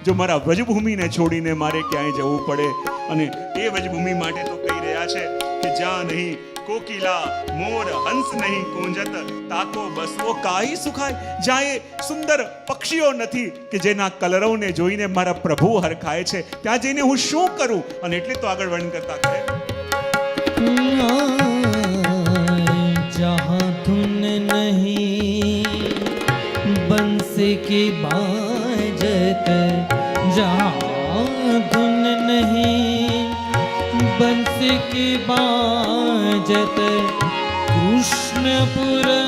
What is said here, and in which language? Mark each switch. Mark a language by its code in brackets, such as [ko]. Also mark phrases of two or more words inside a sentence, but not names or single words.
[gu] જો મારા વ્રજભૂમિને છોડીને મારે ક્યાંય જવું પડે, અને એ વ્રજભૂમિ માટે તો કહી રહ્યા છે કે [bra] जहाँ नहीं कोकिला मोर हंस नहीं कुंजत, ताको बसवो काई सुखाय. [gu] જ્યાં એ સુંદર પક્ષીઓ નથી કે જેના કલરવને જોઈને મારા પ્રભુ હરખાય છે, ત્યાં જઈને હું શું કરું? અને એટલે તો આગળ વર્ણન કરતા કહે, [bra] जहाँ धुन नहीं बंसी की बाजत, जहाँ धुन नहीं बंसी की बाजत, कृष्णपुर